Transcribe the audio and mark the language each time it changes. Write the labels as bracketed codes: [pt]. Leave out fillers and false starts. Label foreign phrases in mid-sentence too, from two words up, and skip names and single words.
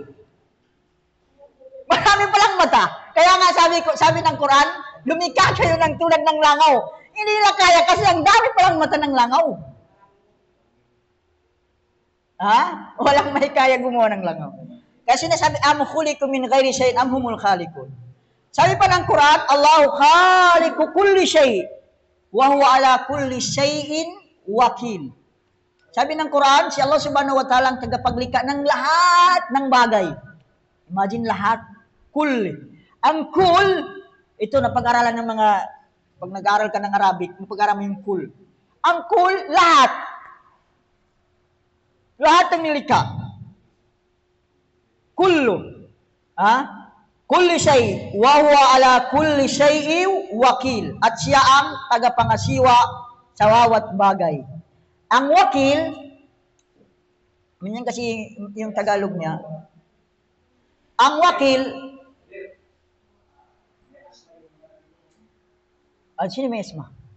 [tl] Marami palang mata. Kaya nga sabi ng Quran, lumikha kayo ng tulad ng langaw. Hindi nila kaya kasi ang dami palang mata ng langaw. Walang may kaya gumawa ng langaw. Kasi nasabi, [ar] أم خلقوا من غير شيء أم هم الخالقون. [tl] Sabi pa ng Quran, [ar] الله خالق كل شيء وهو على كل شيء وكيل. [tl] Sabi ng Quran, si Allah [ar] سبحانه وتعالى [tl] ang tagapaglikha ng lahat ng bagay. Imagine lahat. Kulli. Ang kul, Ito, napag-aralan ng mga, pag nag-aaral ka ng Arabic, napag-aralan mo yung kul. Ang kul, lahat. Lahat ng nilikha. Kullu. Ha? [ar] كل شيء، وهو على كل شيء وكيل. [tl] At siya ang tagapangasiwa sa bawat bagay. Ang wakil, ganyan kasi yung Tagalog niya, ang wakil, sino may isma?